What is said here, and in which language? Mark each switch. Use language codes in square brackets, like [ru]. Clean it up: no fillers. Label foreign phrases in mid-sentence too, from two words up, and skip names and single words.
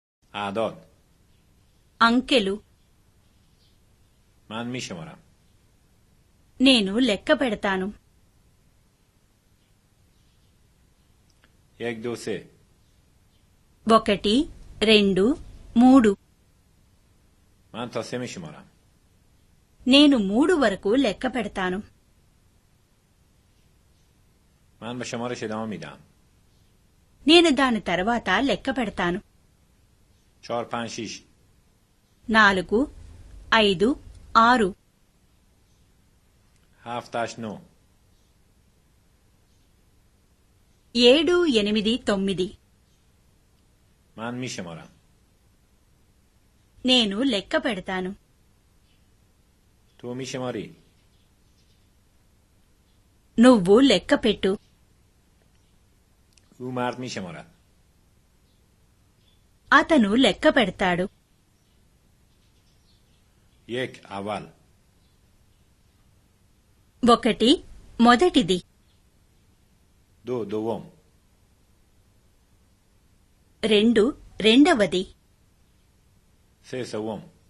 [fa] اعداد [te] అంకెలు. [fa] من میشمارم. [te] నేను లెక్క పెడతాను. [fa] 1 2 3 [te] 1 2 3. [fa] من تا 3 میشمارم. [te] నేను 3 వరకు లెక్క పెడతాను. [fa] من به شمارش ادامه میدم. [te] నేను దాని తర్వాత లెక్క పెడతాను. [fa] 4 5 6 [te] 4 5 6 [fa] 7 8 9 [te] 7 8 9. [fa] من میشمارم. [te] నేను లెక్క పెడతాను. [fa] تو میشماری. [te] నువ్వు లెక్క పెట్టు. [fa] او مرد میشمارد. [te] అతను లెక్క పెడతాడు. [fa] 1 اول [te] 1 మొదటిది. [fa] 2 دوم [te] 2 రెండవది. [fa] 3 سوم